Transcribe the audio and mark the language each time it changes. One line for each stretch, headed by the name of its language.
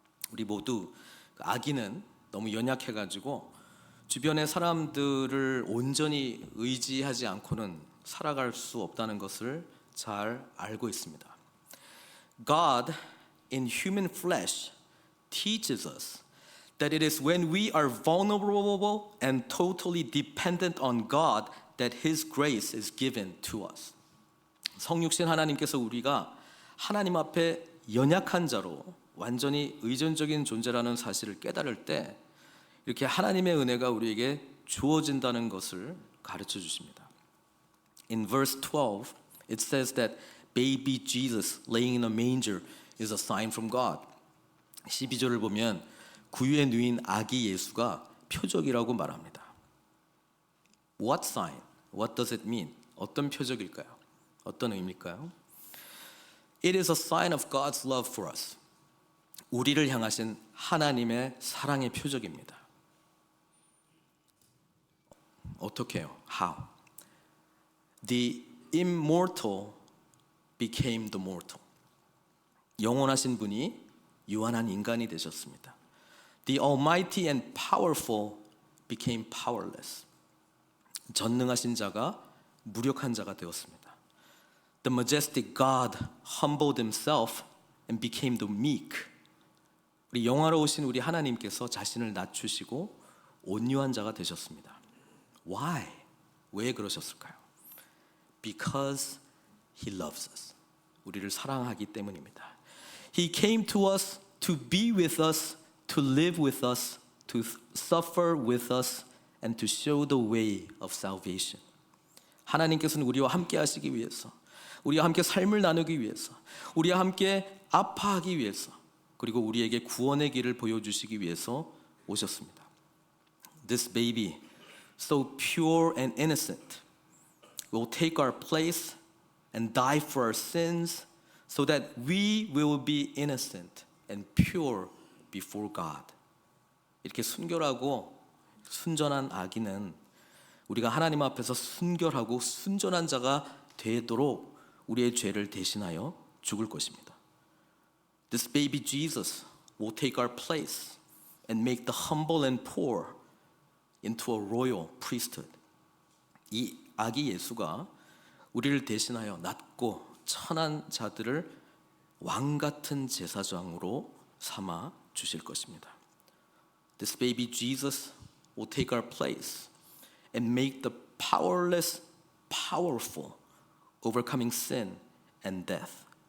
Korean: 우리 모두 아기는 너무 연약해가지고 주변의 사람들을 온전히 의지하지 않고는 살아갈 수 없다는 것을 잘 알고 있습니다.
English: God in human flesh teaches us that it is when we are vulnerable and totally dependent on God that His grace is given to us.
Korean: 성육신 하나님께서 우리가 하나님 앞에 연약한 자로 완전히 의존적인 존재라는 사실을 깨달을 때 이렇게 하나님의 은혜가 우리에게 주어진다는 것을 가르쳐 주십니다.
English: In verse 12, it says that baby Jesus laying in a manger is a sign from God.
Korean: 12절을 보면 구유에 누인 아기 예수가 표적이라고 말합니다.
English: What sign? What does it mean?
Korean: 어떤 표적일까요? 어떤 의미일까요?
English: It is a sign of God's love for us.
Korean: 우리를 향하신 하나님의 사랑의 표적입니다. 어떻게 해요?
English: How? The immortal became the mortal.
Korean: 영원하신 분이 유한한 인간이 되셨습니다.
English: The almighty and powerful became powerless.
Korean: 전능하신 자가 무력한 자가 되었습니다.
English: The majestic God humbled himself and became the meek.
Korean: 우리 영화로우신 우리 하나님께서 자신을 낮추시고 온유한 자가 되셨습니다.
English: Why?
Korean: 왜 그러셨을까요?
English: Because He loves us.
Korean: 우리를 사랑하기 때문입니다.
English: He came to us to be with us, to live with us, to suffer with us, and to show the way of salvation.
Korean: 하나님께서는 우리와 함께 하시기 위해서, 우리와 함께 삶을 나누기 위해서, 우리와 함께 아파하기 위해서, 그리고 우리에게 구원의 길을 보여주시기 위해서 오셨습니다.
English: this baby, so pure and innocent, will take our place and die for our sins so that we will be innocent and pure before God.
Korean: 이렇게 순결하고 순전한 아기는 우리가 하나님 앞에서 순결하고 순전한 자가 되도록 우리의 죄를 대신하여 죽을 것입니다.
English: This baby Jesus will take our place and make the humble and poor into a royal priesthood.
Korean: 이 아기 예수가 우리를 대신하여 낮고 천한 자들을 왕 같은 제사장으로 삼아 주실 것입니다.
English: This baby Jesus will take our place and make the powerless powerful, overcoming sin and death.